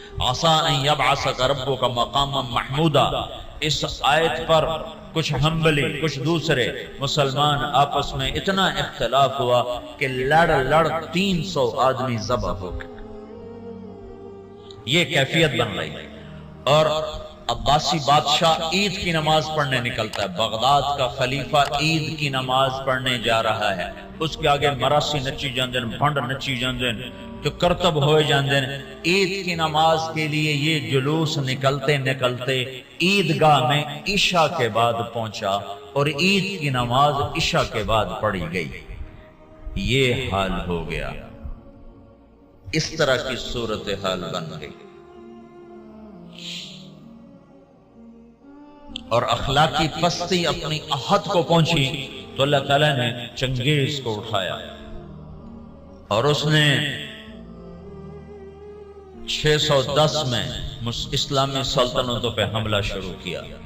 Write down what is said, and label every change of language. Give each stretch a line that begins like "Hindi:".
Arabic: عسیٰ ان یبعثک ربک مقاما محمودا.
Urdu: اس آیت پر کچھ حنبلی کچھ دوسرے مسلمان آپس میں اتنا اختلاف ہوا کہ لڑ 300 آدمی ذبح ہو گئے. یہ کیفیت بن رہی. اور عباسی بادشاہ عید کی نماز پڑھنے نکلتا ہے. بغداد کا خلیفہ عید کی نماز پڑھنے جا رہا ہے.
Punjabi: اس کے آگے مراسی نچی جاندے، بھنڈ نچی جاندے جو کرتب ہوئے جاندے.
Urdu: عید کی نماز کے لیے یہ جلوس نکلتے عیدگاہ میں عشاء کے بعد پہنچا اور عید کی نماز عشاء کے بعد پڑھی گئی. یہ حال ہو گیا. اس طرح کی صورتحال بن گئی اور اخلاقی پستی اپنی حد کو پہنچی تو اللہ تعالیٰ نے چنگیز کو اٹھایا اور اس نے 610 میں اسلامی سلطنتوں پہ حملہ شروع کیا.